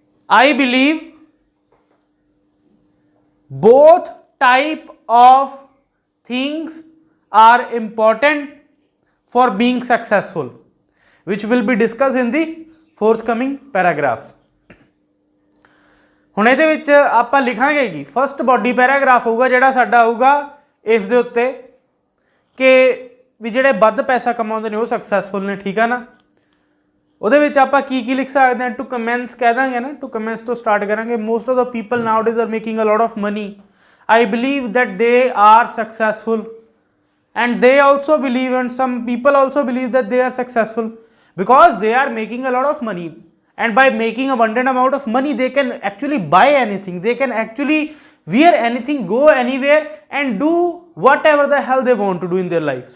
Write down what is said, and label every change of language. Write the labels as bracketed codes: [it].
[en] I believe both type of things are important for being successful, which will be discussed in the forthcoming paragraphs. [pa] ਹੁਣ ਇਹਦੇ ਵਿੱਚ ਆਪਾਂ ਲਿਖਾਂਗੇ ਕਿ first body paragraph ਹੋਊਗਾ ਜਿਹੜਾ ਸਾਡਾ ਹੋਊਗਾ ਇਸ ਦੇ ਉੱਤੇ ਕਿ ਵੀ ਜਿਹੜੇ ਵੱਧ ਪੈਸਾ ਕਮਾਉਂਦੇ ਨੇ ਉਹ ਸਕਸੈਸਫੁਲ ਨੇ। ਠੀਕ ਆ ਨਾ, ਉਹਦੇ ਵਿੱਚ ਆਪਾਂ ਕੀ ਕੀ ਲਿਖ ਸਕਦੇ ਹਾਂ। [en] to commence [pa] ਕਹਿ ਦਾਂਗੇ ਨਾ, [en] to commence [pa] ਤੋਂ ਸਟਾਰਟ ਕਰਾਂਗੇ। [en] Most of the people nowadays are making a lot of money. I believe that they are successful, and they also believe, and some people also believe that they are successful because they are making a lot of money, and by making abundant amount of money they can actually buy anything, they can actually wear anything, go anywhere and do whatever the hell they want to do in their life.